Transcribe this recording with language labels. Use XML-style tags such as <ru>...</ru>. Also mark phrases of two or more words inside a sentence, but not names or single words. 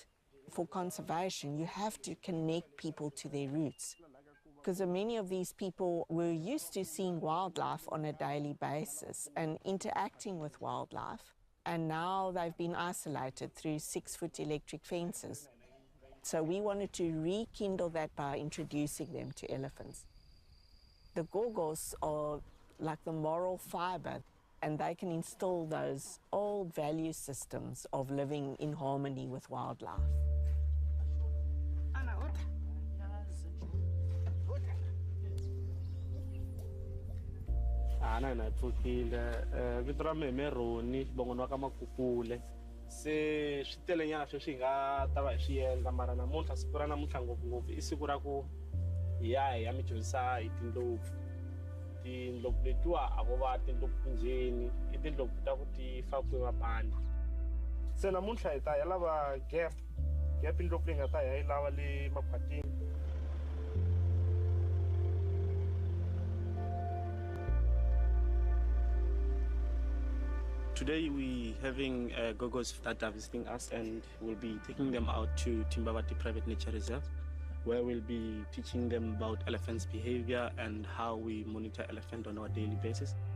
<en>For conservation, you have to connect people to their roots, because many of these people were used to seeing wildlife on a daily basis and interacting with wildlife, and now they've been isolated through 6-foot electric fences. So we wanted to rekindle that by introducing them to elephants. The gogos are like the moral fiber, and they can instill those old value systems of living in harmony with wildlife.</en> <ts>Ana na pfukile vito ra meme Roni bongono wa ka Makukule se swi tele nyana sweswi nga ta va hi swi endla, mara namuntlha siku ra namuntlha ngopfungopfu i siku ra ku hi ya mi dyondzisa hi tindlopfu. Tindlopfu letiwa a vo va tindlopfu njheni, i tindlopfu ta ku ti fakiwe mabandi. Se namuntlha hi ta ya lava gap indlopfu leyi nga ta ya yi lava le makhwatini.</ts> <en>Today we're having gogos that are visiting us, and we'll be taking them out to Timbavati Private Nature Reserve, where we'll be teaching them about elephants' behavior and how we monitor elephant on our daily basis.</en>